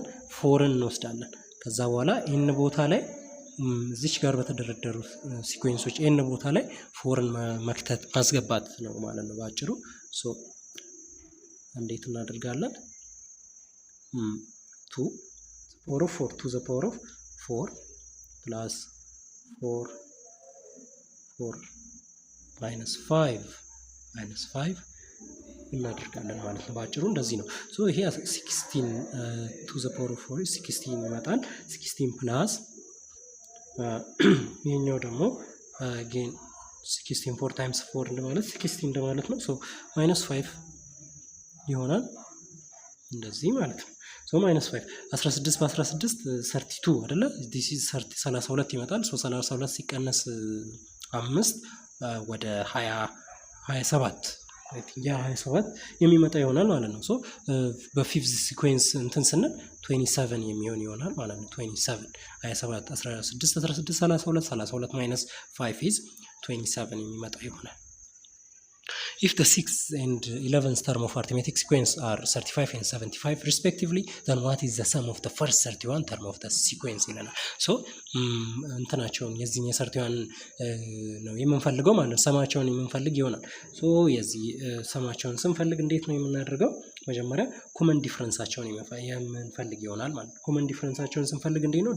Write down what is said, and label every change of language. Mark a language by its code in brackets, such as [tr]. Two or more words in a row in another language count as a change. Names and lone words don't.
[am] 4ን እንወስዳለን። ከዛ በኋላ ኤን ቦታ ላይ እዚች ጋር በተደረደሩ ሲኩዌንሶች ኤን ቦታ ላይ 4ን መክተት ማስገባት ነው ማለት ነው ባጭሩ። ሶ እንዴት እናደርጋለን? 2 [en] power of 4 to the power of 4 plus 4 minus 5 [am] እናደርጋለን ማለት ነው ባጭሩ እንደዚህ ነው። ሶ ይሄ 16 [en] to the power of [am] 4 16 ይመጣል። 16 ፕላስ ይሄኛው ደግሞ again 16 [en] 4 times 4 [am] እንደማለት 16 እንደማለት ነው። ሶ [en] minus 5 [am] ይሆናል እንደዚህ ማለት ነው። ሶ [en] minus 5 [am] 16 በ16 32 አይደለ? [en] this is [am] 32 ይመጣል። ሶ 32 ሲቀነስ 5 ወደ 27 የሚመጣ ይሆናል ማለት ነው። ሶ በፊፍዝ ሲኩዌንስ እንትን ስንል 27 የሚሆን ይሆናል ማለት ነው። 27 27 16 16 [en] 32 minus 5 is 27 [am] የሚመጣ ይሆናል። [en] If the 6th and 11th term of arithmetic sequence are 35 and 75 respectively, then what is the sum of the first 31 term of the sequence [am] ይለናል። ሶ እንትናቸውን የዚህን የ31 ነው የምንፈልገው ማለት ነው። ሰማቸውን የምንፈልግ ይሆናል። ሶ የዚህ ሰማቸውን ስንፈልግ እንዴት ነው የምናደርገው? መጀመሪያ ኮመን ዲፍረንሳቸውን የምንፈልግ ይሆናል ማለት ነው። ኮመን ዲፍረንሳቸውን ስንፈልግ እንዴት ነው?